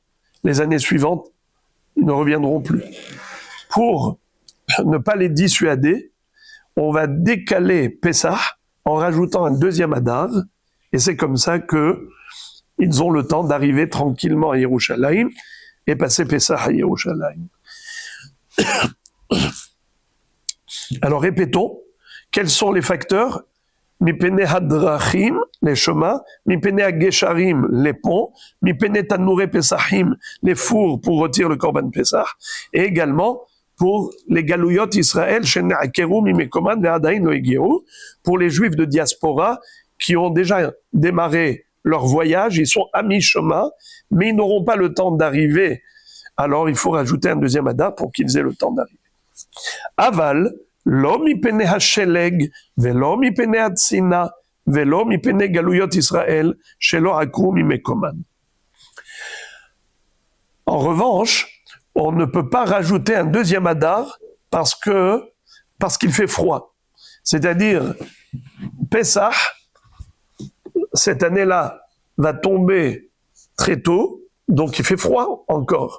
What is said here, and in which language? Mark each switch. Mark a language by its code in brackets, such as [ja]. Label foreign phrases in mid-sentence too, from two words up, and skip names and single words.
[fr] Les années suivantes, ils ne reviendront plus. Pour ne pas les dissuader, on va décaler Pessah en rajoutant un deuxième Hadar, et c'est comme ça que ils ont le temps d'arriver tranquillement à Yerushalayim et passer Pessah à Yerushalayim. Alors répétons, quels sont les facteurs? [he] מפני הדרכים, [fr] les chemins, [he] מפני הגשרים, [fr] les ponts, [he] מפני תנורי פסחים, [fr] les fours pour retirer le [he] קרבן פסח, [fr] et également pour les galouyot Israël, [he] שנעקרו ממקומן ועדיין לא הגיעו, [fr] pour les Juifs de diaspora qui ont déjà démarré leur voyage, ils sont à mi-chemin, mais ils n'auront pas le temps d'arriver. Alors il faut rajouter un deuxième Hadar pour qu'ils aient le temps d'arriver. [he] אבל, לא מפני השלג, ולא מפני הצינה, ולא מפני גלויות ישראל, שלא עקרו ממקומן. [fr] En revanche, on ne peut pas rajouter un deuxième Hadar parce qu'il fait froid. C'est-à-dire, Pessah, cette année-là, va tomber très tôt, donc il fait froid encore.